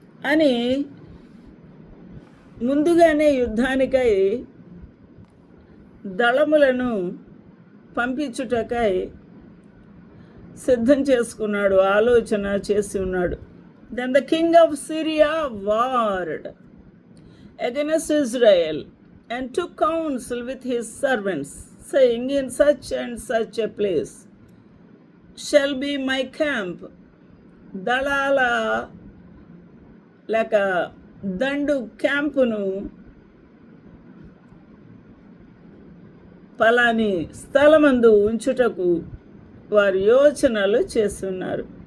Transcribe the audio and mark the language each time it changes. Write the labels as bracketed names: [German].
[Telugu] అని ముందుగానే యుద్ధానికై దళములను పంపించుటకై సిద్ధం చేసుకున్నాడు, ఆలోచన చేసి ఉన్నాడు. [English] Then the king of Syria warred against Israel and took counsel with his servants, saying, in such and such a place shall be my camp. [Telugu] దళాల లేక దండు క్యాంపును పలాని స్థలమందు ఉంచుటకు వారు యోచనలు చేస్తున్నారు.